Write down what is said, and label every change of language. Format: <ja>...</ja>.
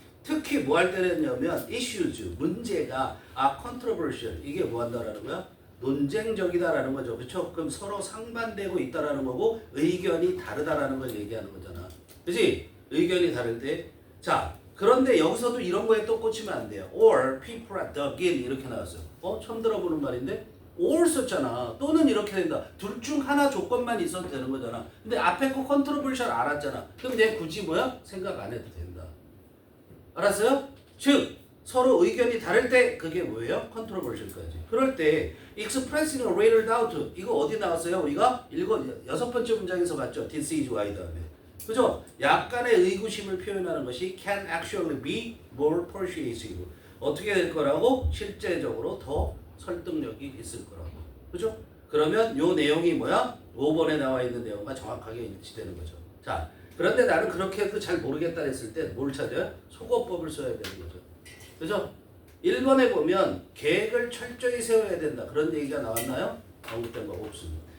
<ko>특히 뭐 할 때냐면 issues 문제가 controversial 이게 뭐 한다라는 거야? 논쟁적이다라는 거죠. 그렇죠? 그럼 서로 상반되고 있다라는 거고 의견이 다르다라는 걸 얘기하는 거잖아. 그렇지? 의견이 다를 때 자, 그런데 여기서도 이런 거에 또 꽂히면 안 돼요.</ko> <en>or people are dug in</en> <ko>이렇게 나왔어요. 처음 들어보는 말인데 or 썼잖아. 또는 이렇게 된다. 둘 중 하나 조건만 있어도 되는 거잖아. 근데 앞에 거 컨트로버셜 알았잖아. 그럼 얘 굳이 뭐야? 생각 안 해도 된다. 알았어요? 즉 서로 의견이 다를 때 그게 뭐예요? 컨트로버셜까지. 그럴 때</ko> <en>expressing a greater doubt</en> <ko>이거 어디 나왔어요? 우리가 여섯 번째 문장에서 봤죠.</ko> <en>this is why</en> <ko>다음에. 그죠? 약간의 의구심을 표현하는 것이</ko> <en>can actually be more persuasive.</en> <ko>어떻게 될 거라고? 실제적으로 더 설득력이 있을 거라고. 그죠? 그러면 요 내용이 뭐야? 5번에 나와 있는 내용과 정확하게 일치되는 거죠. 자, 그런데 나는 그렇게 해도 잘 모르겠다 했을 때 뭘 찾아요? 속어법을 써야 되는 거죠. 그죠? 1번에 보면 계획을 철저히 세워야 된다. 그런 얘기가 나왔나요? 언급된 거 없습니다.</ko>